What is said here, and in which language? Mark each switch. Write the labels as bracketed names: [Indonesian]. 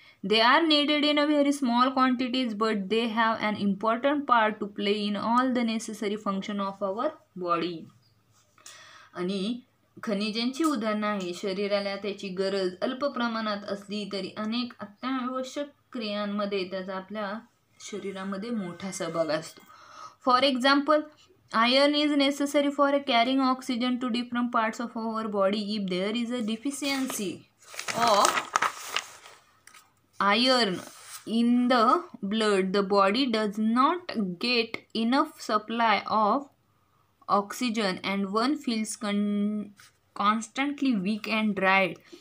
[English] They are needed in a very small quantities, but they have an important part to play in all the necessary function of our body. [Marathi] आणि खनिजांची उदाहरणं आहे. शरीराला त्याची गरज अल्प प्रमाणात असली तरी अनेक अत्यावश्यक क्रियांमध्ये त्याचा आपल्या शरीरामध्ये मोठा सहभाग असतो. [English] For example, iron is necessary for carrying oxygen to different parts of our body. If there is a deficiency of iron in the blood, the body does not get enough supply of oxygen and one feels constantly weak and dried.